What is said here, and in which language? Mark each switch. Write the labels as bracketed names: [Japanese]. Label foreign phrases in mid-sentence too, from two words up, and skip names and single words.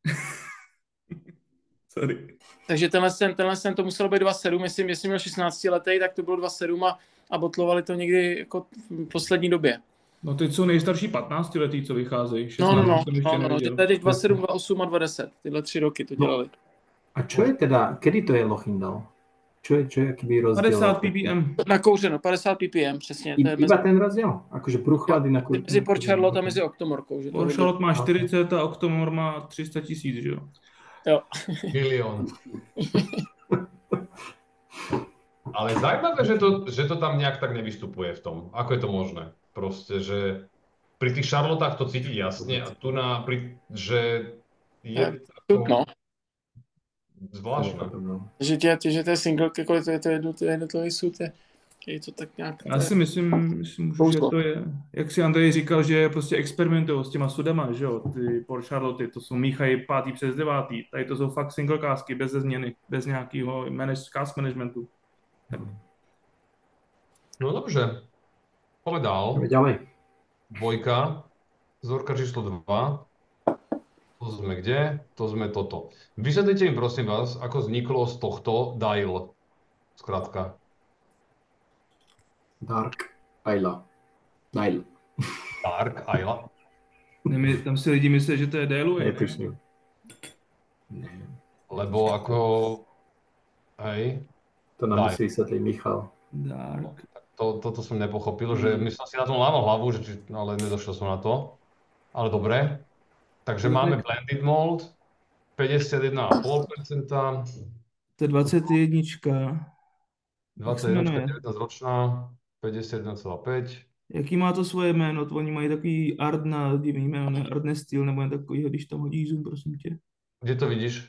[English] Sorry. [Czech] Takže tenhle to muselo být 2,7, jestli měl 16 letý, tak to bylo 2,7 a botlovali to někdy jako v poslední době. No teď jsou nejstarší 15 letý, co vycházejí. No, teď 2,7, 2,8 a 2,10, tyhle 3 roky to dělali. [Slovak] A čo je teda, kedy to je Lochindal? Čo je aký rozdiel? 50 ppm. [Czech] Nakouřeno, 50 ppm, přesně. [Slovak] Iba ten rozdiel? Akože průchlady na kouření? [Czech] Mezi Port Charlotte a mezi Octomorkou. Port Charlotte má 40 a Octomor má 300 000, že jo? Jo. Milión. Ale zajímavé, že to tam nějak tak nevystupuje v tom. [Slovak] Ako je to možné? Prostě, že pri tých Charlottách to cítiť jasne a tu že je no. Zvláštne. Že to je single, [Czech] jako to je jednotlivý sud, je to tak nějak... Já si myslím, že to je, jak si Andrej říkal, že prostě experimentují s těma sudama, že jo, ty Port Charlotte, to jsou míchají 5. přes 9. Tady to jsou fakt single kásky, bez změny, bez nějakého [English] cask managementu. [Czech] No dobře, povedal. [Slovak] Ďalej. Dvojka, vzorka číslo 2. To sme kde? To sme toto. Vysvetlite mi prosím vás, ako vzniklo z tohto Dial. [Czech] Zkrátka. Dark Isla. Dial. Dark Isla. Tam si lidi myslí, že to je Dial. Netuším. [Slovak] Lebo ako... Hej. To nám musí vysvetliť Michal. Dark. Toto som nepochopil, že som si na tom lámal hlavu, ale nedošiel som na to. Ale dobre. Takže máme blended malt, 51,5%. To je 21. 19 ročná, 51,5. [Czech] Jaký má to svoje jméno? Oni mají takový Ardna, divný jméno, ne Ardne Steel, nebo takovýho, když tam hodíš zoom, prosím tě. Kde to vidíš?